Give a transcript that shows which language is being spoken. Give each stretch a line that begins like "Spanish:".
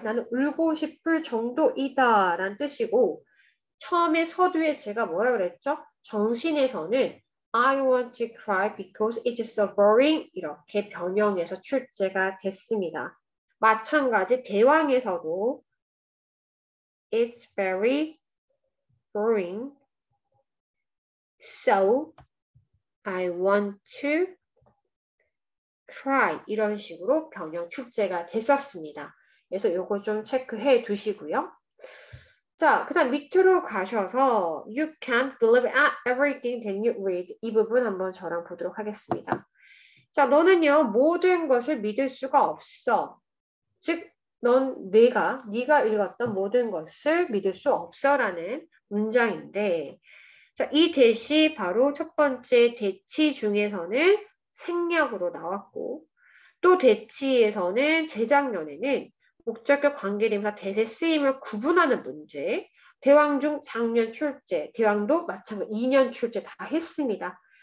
Korean: 나는 울고 싶을 정도이다 라는 뜻이고 처음에 서두에 제가 뭐라 그랬죠? 정신에서는
English: I want to cry because it's so boring
Korean: 이렇게 변형해서 출제가 됐습니다. 마찬가지 대왕에서도
English: It's very boring so I want to cry
Korean: 이런 식으로 변형 출제가 됐었습니다. 그래서 요거 좀 체크해 두시고요. 자, 그 다음 밑으로 가셔서
English: You can't believe everything that you read
Korean: 이 부분 한번 저랑 보도록 하겠습니다. 자, 너는요 모든 것을 믿을 수가 없어. 즉, 네가 읽었던 모든 것을 믿을 수 없어라는 문장인데 자, 이 대시 바로 첫 번째 대치 중에서는 생략으로 나왔고 또 대치에서는 재작년에는 목적격 관계대명사 대세 쓰임을 구분하는 문제, 대왕 중 장년 출제, 대왕도 마찬가지 2년 출제 다 했습니다.